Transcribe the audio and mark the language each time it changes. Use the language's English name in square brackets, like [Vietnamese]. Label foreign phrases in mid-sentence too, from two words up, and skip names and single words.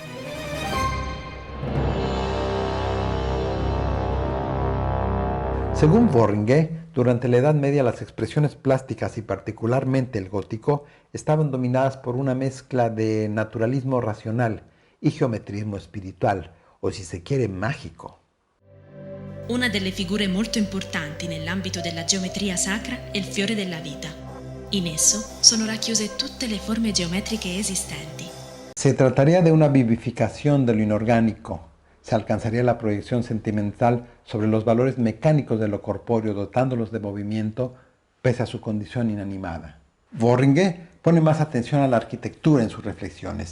[Spanish] Según Worringer, durante la Edad Media las expresiones plásticas y particularmente el gótico estaban dominadas por una mezcla de naturalismo racional y geometrismo espiritual, o si se quiere magico. [Italian] Una delle figure molto importanti nell'ambito della geometria sacra è il fiore della vita. In esso sono racchiuse tutte le forme geometriche esistenti. [Spanish] Se trataría de una vivificación de lo inorgánico. Se alcanzaría la proyección sentimental sobre los valores mecánicos de lo corpóreo, dotándolos de movimiento pese a su condición inanimada. Worringer pone más atención a la arquitectura en sus reflexiones.